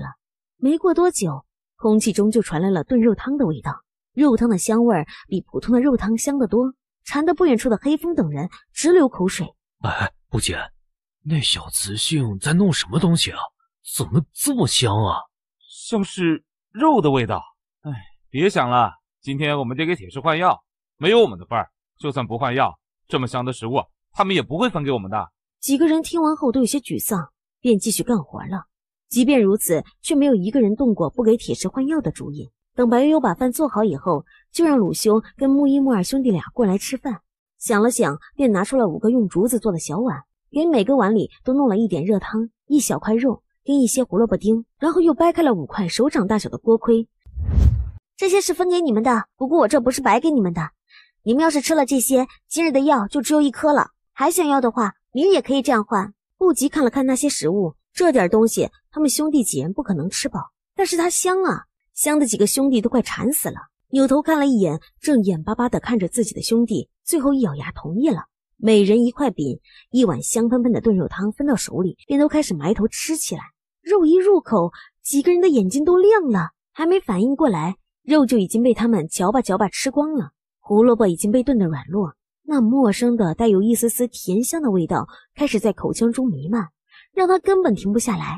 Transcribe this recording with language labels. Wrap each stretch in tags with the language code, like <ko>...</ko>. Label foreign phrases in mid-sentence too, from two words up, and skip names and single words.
<zh>沒過多久，空氣中就傳來了燉肉湯的味道，肉湯的香味比普通的肉湯香得多，饞得不遠處的黑風等人直流口水。哎，不姐，那小雌性在弄什麼東西啊？怎麼這麼香啊？像是肉的味道。哎，別想了，今天我們得給鐵石換藥，沒有我們的份兒。就算不換藥，這麼香的食物他們也不會分給我們的。幾個人聽完後都有些沮喪，便繼續幹活了。即便如此，卻沒有一個人動過不給鐵石換藥的主意。等白悠悠把飯做好以後，就讓魯修跟木一木二兄弟倆過來吃飯。想了想，便拿出了5個用竹子做的小碗，給每個碗裡都弄了一點熱湯，一小塊肉跟一些胡蘿蔔丁，然後又掰開了5塊手掌大小的鍋盔。這些是分給你們的，不過我這不是白給你們的，你們要是吃了這些，今日的藥就只有1顆了，還想要的話，明日也可以這樣換。不急看了看那些食物，這點東西他們兄弟幾人不可能吃飽，但是它香啊，香的幾個兄弟都快饞死了。扭頭看了一眼，正眼巴巴地看着自己的兄弟，最後一咬牙同意了。每人1 塊餅，1碗香噴噴的燉肉湯分到手裡，便都開始埋頭吃起來。肉一入口，幾個人的眼睛都亮了，還沒反應過來，肉就已經被他們嚼吧嚼吧吃光了。胡蘿蔔已經被燉得軟糯，那陌生的帶有一絲絲甜香的味道開始在口腔中彌漫，讓他根本停不下來。</zh>